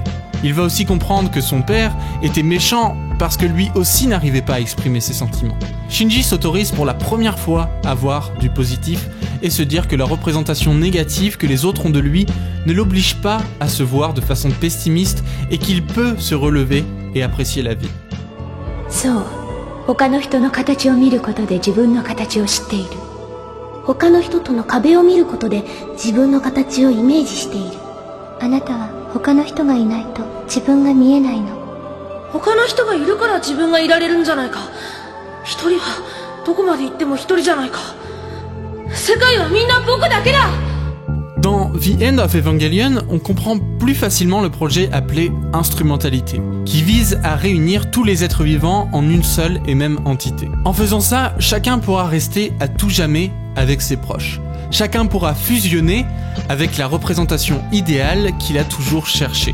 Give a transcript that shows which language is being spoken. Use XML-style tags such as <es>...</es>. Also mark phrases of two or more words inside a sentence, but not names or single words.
<fr>Il va aussi comprendre que son père était méchant parce que lui aussi n'arrivait pas à exprimer ses sentiments. Shinji s'autorise pour la première fois à voir du positif et se dire que la représentation négative que les autres ont de lui ne l'oblige pas à se voir de façon pessimiste et qu'il peut se relever et apprécier la vie.</fr> <ja>そう、他の人の形を見ることで自分の形を知っている。他の人との壁を見ることで自分の形をイメージしている。あなたは他の人がいないと自分が見えないの。他の人がいるから自分がいられるんじゃないか。一人はどこまで行っても一人じゃないか。世界はみんな僕だけだ。</ja> <fr>Dans The End of Evangelion, on comprend plus facilement le projet appelé instrumentalité, qui vise à réunir tous les êtres vivants en une seule et même entité. En faisant ça, chacun pourra rester à tout jamais avec ses proches. Chacun pourra fusionner avec la représentation idéale qu'il a toujours cherchée.</fr>